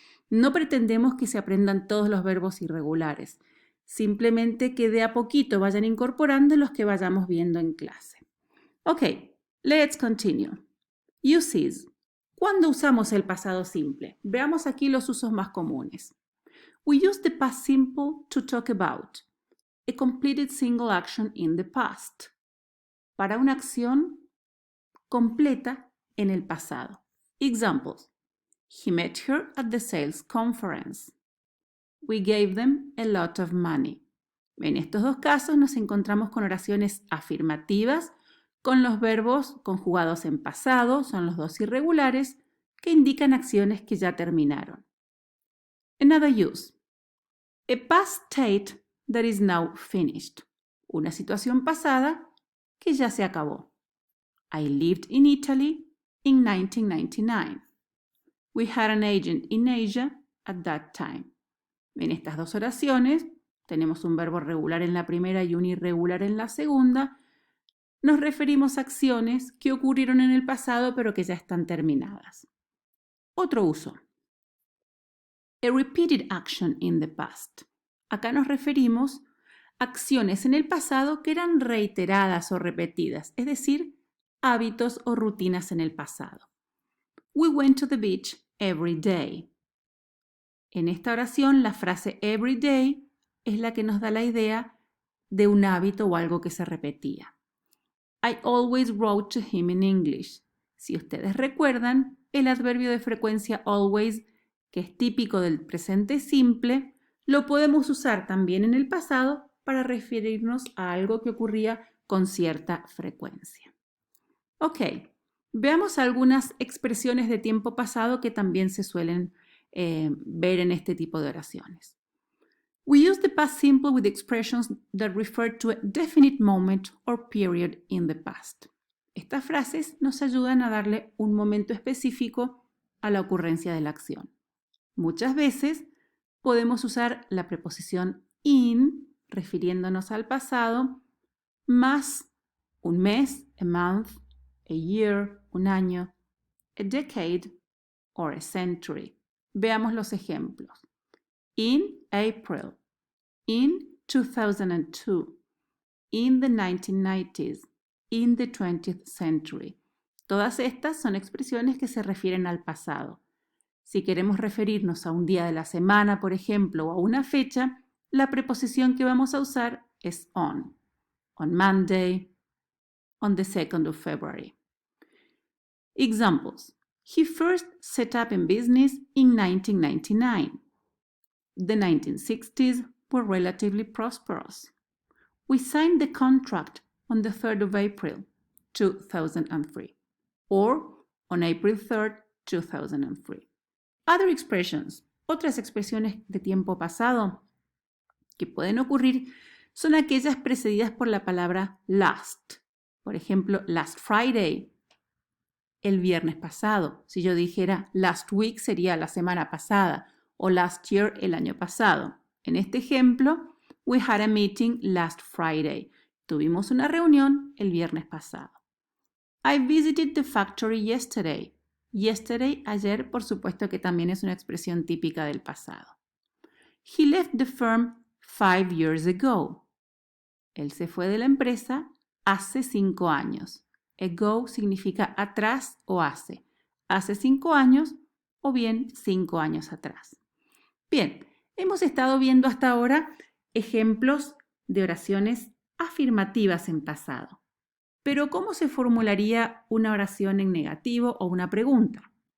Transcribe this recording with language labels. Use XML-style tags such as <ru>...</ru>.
<es>No pretendemos que se aprendan todos los verbos irregulares, simplemente que de a poquito vayan incorporando los que vayamos viendo en clase.</es> <en>Ok, let's continue. Uses.</en> <es>¿Cuándo usamos el pasado simple? Veamos aquí los usos más comunes.</es> <en>We use the past simple to talk about a completed single action in the past.</en> <es>Para una acción completa en el pasado.</es> <en>Examples. He met her at the sales conference. We gave them a lot of money.</en> <es>En estos 2 casos nos encontramos con oraciones afirmativas con los verbos conjugados en pasado, son los 2 irregulares, que indican acciones que ya terminaron.</es> <en>Another use. A past state that is now finished.</en> <es>Una situación pasada que ya se acabó.</es> <en>I lived in Italy in 1999. We had an agent in Asia at that time.</en> <es>En estas 2 oraciones tenemos un verbo regular en la primera y un irregular en la segunda. Nos referimos a acciones que ocurrieron en el pasado pero que ya están terminadas. Otro uso.</es> <en>A repeated action in the past.</en> <es>Acá nos referimos a acciones en el pasado que eran reiteradas o repetidas, es decir, hábitos o rutinas en el pasado.</es> <en>We went to the beach every day.</en> <es>En esta oración, la frase every day es la que nos da la idea de un hábito o algo que se repetía.</es> <en>I always wrote to him in English.</en> <es>Si ustedes recuerdan, el adverbio de frecuencia always, que es típico del presente simple, lo podemos usar también en el pasado para referirnos a algo que ocurría con cierta frecuencia. Ok, veamos algunas expresiones de tiempo pasado que también se suelen ver en este tipo de oraciones.</es> <en>We use the past simple with expressions that refer to a definite moment or period in the past.</en> <es>Estas frases nos ayudan a darle un momento específico a la ocurrencia de la acción. Muchas veces podemos usar la preposición in, refiriéndonos al pasado, más un mes,</es> <en>a month, a year,</en> <es>un año,</es> <en>a decade or a century.</en> <es>Veamos los ejemplos.</es> <en>In April, in 2002, in the 1990s, in the 20th century.</en> <es>Todas estas son expresiones que se refieren al pasado. Si queremos referirnos a un día de la semana, por ejemplo, o a una fecha, la preposición que vamos a usar es on.</es> <en>On Monday, on the 2nd of February. Examples. He first set up in business in 1999. The 1960s were relatively prosperous. We signed the contract on the 3rd of April, 2003, or on April 3rd, 2003. Other expressions,</en> <es>otras expresiones de tiempo pasado que pueden ocurrir son aquellas precedidas por la palabra last. Por ejemplo, last Friday, el viernes pasado. Si yo dijera last week sería la semana pasada o last year el año pasado. En este ejemplo,</es> <en>we had a meeting last Friday.</en> <es>Tuvimos una reunión el viernes pasado.</es> <en>I visited the factory yesterday.</en> <es>Yesterday, ayer, por supuesto que también es una expresión típica del pasado.</es> <en>He left the firm 5 years ago.</en> <es>Él se fue de la empresa hace 5 años. Ago significa atrás o hace. Hace 5 años o bien 5 años atrás. Bien, hemos estado viendo hasta ahora ejemplos de oraciones afirmativas en pasado. Pero ¿cómo se formularía una oración en negativo o una pregunta?</es>